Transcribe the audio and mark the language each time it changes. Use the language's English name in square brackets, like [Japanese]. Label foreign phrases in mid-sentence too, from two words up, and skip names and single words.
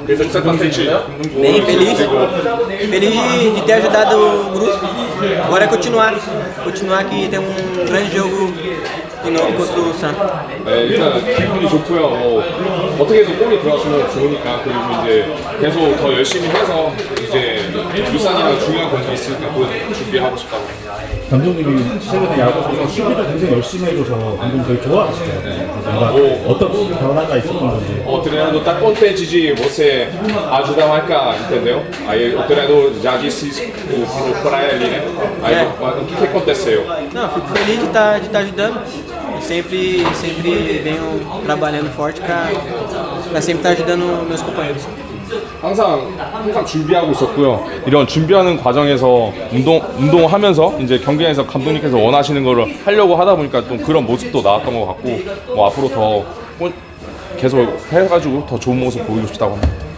[Portuguese] você tá sentindo? Bem feliz. Feliz de ter ajudado o grupo. Agora é continuar. Continuar que tem um grande jogo de novo contra o Santos. [Korean] 일단 기분이 좋고요. 어떻게든 골이 들어왔으면 좋으니까 그리고 이제 계속 더 열심히 해서 이제 울산이랑 중요한 경기 있을 때 그거 준비하고 싶다고. 감독님이 최근에 야구에서 수비를 굉장히 열심히 해줘서 감독님 되게 좋아하시더라고요. 뭔가 어떤 변화가 있었던 건지. [Portuguese] Treinando tá contente de você ajudar a marcar, entendeu? Aí o treinador já disse isso pra ele, né? Aí o que aconteceu? Não, fico feliz de estar ajudando. Eu sempre venho trabalhando forte para sempre estar ajudando meus companheiros. [Korean] 항상 준비하고 있었고요. 이런 준비하는 과정에서 운동하면서 이제 경기장에서 감독님께서 원하시는 거를 하려고 하다 보니까 좀 그런 모습도 나왔던 것 같고 뭐 앞으로 더 계속 해가지고 더 좋은 모습 보이고 싶다고 합니다.